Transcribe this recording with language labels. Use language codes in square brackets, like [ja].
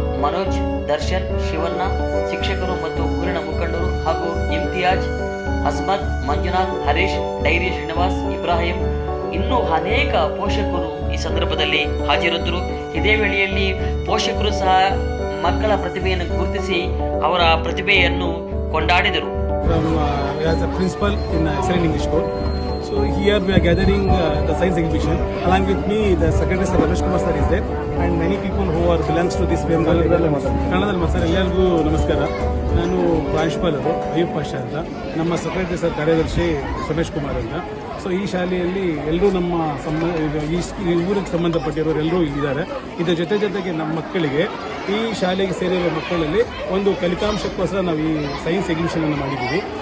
[kn] ಮನೋಜ್, ದರ್ಶನ್, ಶಿವಣ್ಣ, ಶಿಕ್ಷಕರು ಮತ್ತು ಊರಿನ ಮುಖಂಡರು ಹಾಗೂ ಇಮ್ತಿಯಾಜ್, ಅಸ್ಮತ್, ಮಂಜುನಾಥ್, ಹರೀಶ್, ಡೈರಿ ಶ್ರೀನಿವಾಸ್, ಇಬ್ರಾಹಿಂ ಇನ್ನೂ ಅನೇಕ ಪೋಷಕರು ಈ ಸಂದರ್ಭದಲ್ಲಿ ಹಾಜರಿದ್ದರು. ಇದೇ ವೇಳೆಯಲ್ಲಿ ಪೋಷಕರು ಸಹ ಮಕ್ಕಳ ಪ್ರತಿಭೆಯನ್ನು ಗುರುತಿಸಿ ಅವರ ಪ್ರತಿಭೆಯನ್ನು ಕೊಂಡಾಡಿದರು. [en] As a principal in Excellent English School. So here we are gathering the science exhibition. Along with me, the Secretary Sir Ramesh Kumar Sir is there, and many people who are belongs to this Bengal. [kn] ಕನ್ನಡದಲ್ಲಿ sir ಎಲ್ಲರಿಗೂ ನಮಸ್ಕಾರ. ನಾನು ಪ್ರಾಂಶುಪಾಲರು ಅಯೂಬ್ ಪಾಷಾ ಅಂತ, ನಮ್ಮ secretary sir ಕಾರ್ಯದರ್ಶಿ ರಮೇಶ್ ಕುಮಾರ್ ಅಂತ. So ಈ ಶಾಲೆಯಲ್ಲಿ ಎಲ್ಲರೂ ನಮ್ಮ ಈ ಊರಿಗೆ ಸಂಬಂಧಪಟ್ಟಿರೋರು ಎಲ್ಲರೂ ಇಲ್ಲಿದ್ದಾರೆ. ಇದರ ಜೊತೆಗೆ ನಮ್ಮ ಮಕ್ಕಳಿಗೆ ಈ ಶಾಲೆಗೆ ಸೇರಿರುವ ಮಕ್ಕಳಲ್ಲಿ ಒಂದು ಫಲಿತಾಂಶಕ್ಕೋಸ್ಕರ ನಾವು ಈ ಸೈನ್ಸ್ ಎಕ್ಸಿಬಿಷನ್ ಅನ್ನು ಮಾಡಿದ್ದೀವಿ.